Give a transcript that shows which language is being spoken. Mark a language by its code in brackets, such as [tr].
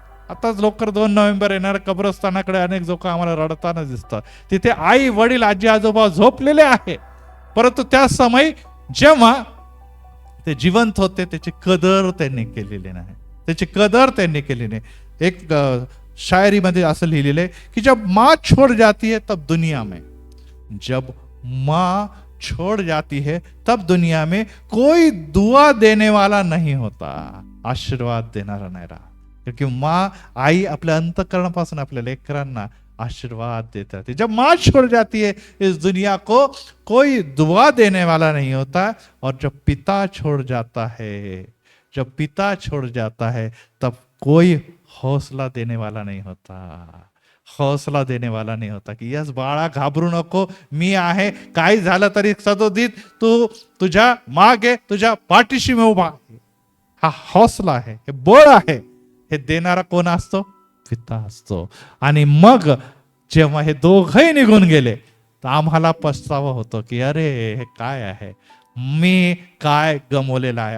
[mr] आताच लवकर 2 नोव्हेंबर येणार, कब्रस्तानाकडे अनेक लोक आम्हाला रडताना दिसतात. तिथे आई वडील आजी आजोबा झोपलेले आहे, परंतु त्या समय जेव्हा ते जिवंत होते त्याची कदर त्यांनी केलेली नाही, त्याची कदर त्यांनी केली नाही. एक शायरीमध्ये असं लिहिलेलं आहे की [hi] जब माँ छोड़ जाती है तब दुनिया में, जब माँ छोड़ जाती है तब दुनिया में कोई दुआ देने वाला नहीं होता, [mr] आशीर्वाद देणारा नाही राहत. [hi] क्योंकि माँ, [mr] आई आपल्या अंतःकरणापासून आपल्या लेकरांना आशीर्वाद देते रहती. [hi] जब माँ छोड़ जाती है इस दुनिया को कोई दुआ देने वाला नहीं होता. और जब पिता छोड़ जाता है, जब पिता छोड़ जाता है तब कोई हौसला देने वाला नहीं होता, हौसला देने वाला नहीं होता. [mr] की यस बाळा घाबरू नको, मी आहे, काही झालं तरी सदोदित तू तुझ्या मागे, तुझ्या पाठीशी मी उभा आहे. हा हौसला आहे, हे बळ आहे. हे देणारा कोण असतो? पिता असतो. आणि मग जेव्हा हे दोघंही निघून गेले तर आम्हाला पछतावा होतो की अरे हे काय आहे, मी काय गमवलेलं आहे.